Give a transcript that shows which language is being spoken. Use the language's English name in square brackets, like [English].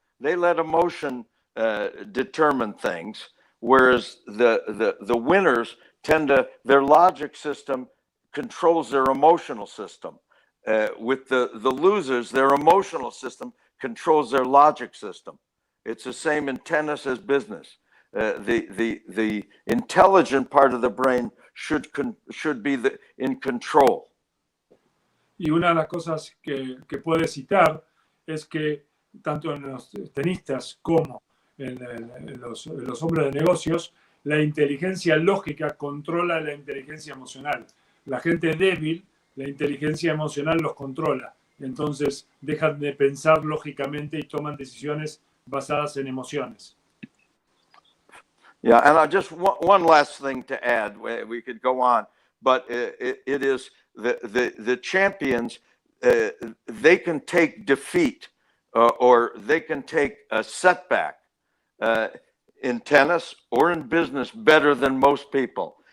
[English] They let emotion determine things, whereas the winners tend to, their logic system controls their emotional system. With the losers, their emotional system controls their logic system. It's the same in tennis as business. The intelligent part of the brain should be in control. [Spanish] Y una de las cosas que puede citar es que tanto en los tenistas como en los hombres de negocios, la inteligencia lógica controla la inteligencia emocional. La gente débil, la inteligencia emocional los controla. Entonces dejan de pensar lógicamente y toman decisiones basadas en emociones. [English] Yeah, and just one last thing to add. We could go on, but it is the champions. They can take defeat or they can take a setback in tennis or in business better than most people.